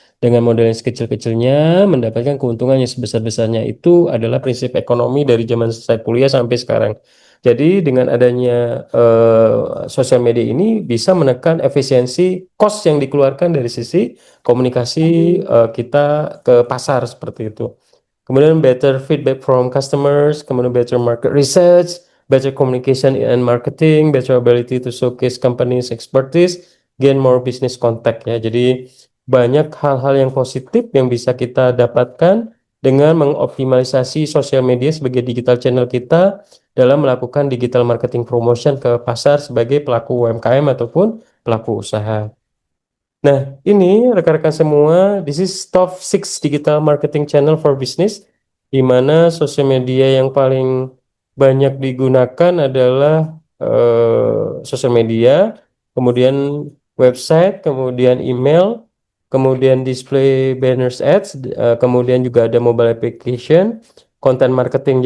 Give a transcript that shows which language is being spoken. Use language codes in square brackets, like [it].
[id] Dengan modal yang sekecil-kecilnya mendapatkan keuntungan yang sebesar-besarnya, itu adalah prinsip ekonomi dari zaman saya kuliah sampai sekarang. Jadi dengan adanya sosial media ini bisa menekan efisiensi cost yang dikeluarkan dari sisi komunikasi kita ke pasar seperti itu. [en] Kemudian better feedback from customers, kemudian better market research, better communication and marketing, better ability to showcase company's expertise, gain more business contact ya. [id] Jadi banyak hal-hal yang positif yang bisa kita dapatkan dengan mengoptimalisasi sosial media sebagai digital channel kita dalam melakukan digital marketing promotion ke pasar sebagai pelaku UMKM ataupun pelaku usaha. Nah, ini rekan-rekan semua, [en] this is top 6 digital marketing channel for business, [id] di mana sosial media yang paling banyak digunakan adalah sosial media, kemudian website, kemudian email, kemudian display banners ads, kemudian juga ada mobile application, content marketing.